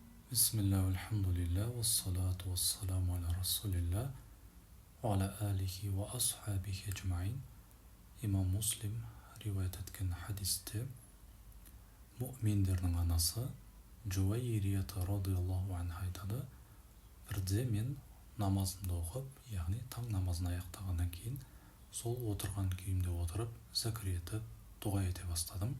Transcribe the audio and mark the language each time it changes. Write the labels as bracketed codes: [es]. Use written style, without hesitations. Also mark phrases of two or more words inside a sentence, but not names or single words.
[ar] بسم الله الحمد لله والصلاة والسلام على رسول الله وعلى آله وأصحابه أجمعين. [kk] Имам Муслим риwayat etкен хадисте мұъминдердің анасы Жуайрият [ar] رضي الله عنها [kk] айтады: бірде мен намазымды оқып, яғни таң намазын аяқтағаннан кейін сол отырған күйімде отырып зікір етіп дұға ете бастадым.